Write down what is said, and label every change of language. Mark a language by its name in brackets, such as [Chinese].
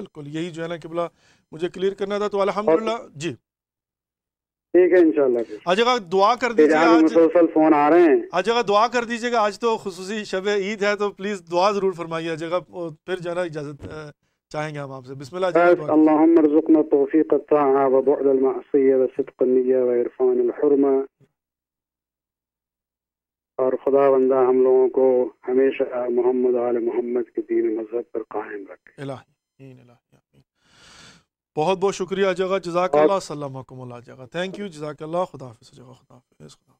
[Urdu] بالکل، یہی جو ہے نا قبلہ مجھے کلیئر کرنا تھا. تو الحمدللہ جی ٹھیک ہے انشاءاللہ. آج جگہ دعا کر دیجیے، آج مسلسل فون آ رہے ہیں، آج جگہ دعا کر دیجیے گا. آج تو خصوصی شب عید ہے تو پلیز دعا ضرور فرمائیے جگہ، پھر جو ہے نا اجازت چاہیں گے ہم آپ سے. بسم اللہ. [Arabic] اللهم ارزقنا توفیق الطاعة وبعد المعصية وصدق النية وعرفان الحرمة. [Urdu] اور خدا بندہ ہم لوگوں کو ہمیشہ محمد آل محمد کے دین مذہب پر قائم رکھے. الہی الہی. بہت بہت شکریہ جگہ، جزاک اللہ، سلامکم اللہ جگہ. تھینک یو، جزاک اللہ. خدا حافظ جگہ. خدا حافظ.